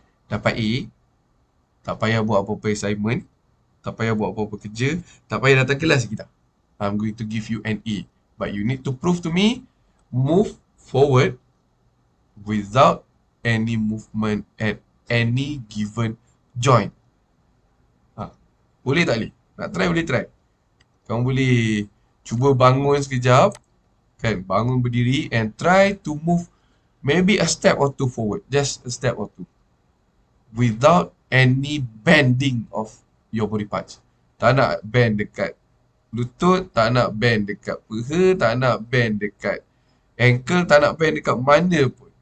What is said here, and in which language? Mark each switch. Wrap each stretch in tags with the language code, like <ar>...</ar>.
<ms>Dapat A, tak payah buat apa-apa assignment, tak payah buat apa-apa kerja, tak payah datang kelas kita.</ms> <en>I'm going to give you an A. But you need to prove to me, move forward without any movement at any given joint.</en> <ms>Boleh tak boleh? Nak try boleh try. Kamu boleh cuba bangun sekejap, kan? Bangun berdiri</ms> <en>and try to move maybe a step or two forward. Just a step or two. Without any bending of your body parts.</en> <ms>Tak nak bend dekat lutut, tak nak bend dekat peha, tak nak bend dekat ankle, tak nak bend dekat mana pun.</ms>